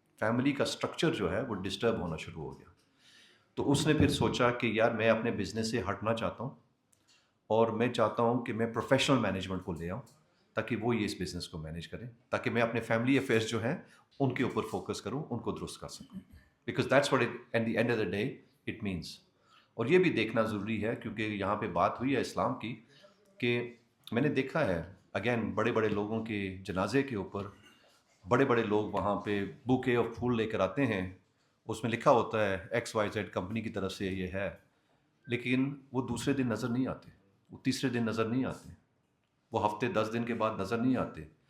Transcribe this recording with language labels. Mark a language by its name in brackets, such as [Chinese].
[Urdu] Family کا structure جو ہے وہ ڈسٹرب ہونا شروع ہو گیا. تو اس نے پھر سوچا کہ یار میں اپنے بزنس سے ہٹنا چاہتا ہوں، اور میں چاہتا ہوں کہ میں پروفیشنل مینجمنٹ کو لے آؤں تاکہ وہ یہ اس بزنس کو مینیج کریں، تاکہ میں اپنے فیملی افیئرس جو ہیں ان کے اوپر فوکس کروں، ان کو درست کر سکوں. [English] Because that's what at the end of the day it means. [Urdu] اور یہ بھی دیکھنا ضروری ہے کیونکہ یہاں پہ بات ہوئی ہے اسلام کی، کہ میں نے دیکھا ہے اگین بڑے بڑے لوگوں کے جنازے کے اوپر بڑے بڑے لوگ وہاں پہ بوکے اور پھول لے کر آتے ہیں. اس میں لکھا ہوتا ہے XYZ کمپنی کی طرف سے یہ ہے، لیکن وہ دوسرے دن نظر نہیں آتے، وہ تیسرے دن نظر نہیں آتے، وہ ہفتے 10 دن کے بعد نظر نہیں آتے.